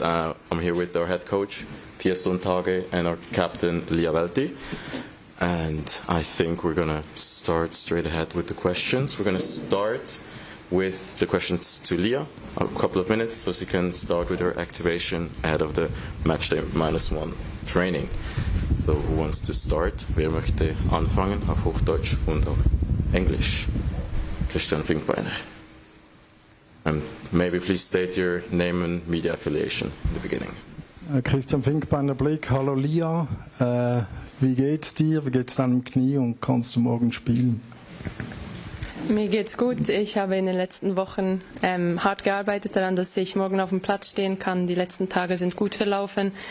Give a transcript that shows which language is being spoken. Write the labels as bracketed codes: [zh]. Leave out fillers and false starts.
[en] I'm here with our head coach, Pia Sundhage, and our captain, Lia Velti. And I think we're going to start straight ahead with the questions. We're going to start with the questions to Lia, a couple of minutes, so she can start with her activation ahead of the Matchday -1 training. So who wants to start? [de] Wer möchte anfangen auf Hochdeutsch und auf Englisch? [en] Christian Finkbeiner. And maybe please state your name and media affiliation in the beginning. [de] Christian Fink bei der Blick. Hallo Lia, wie geht's dir? Wie geht's deinem Knie und kannst du morgen spielen? Mir geht's gut. Ich habe in den letzten Wochen hart gearbeitet daran, dass ich morgen auf dem Platz stehen kann. Die letzten Tage sind gut verlaufen.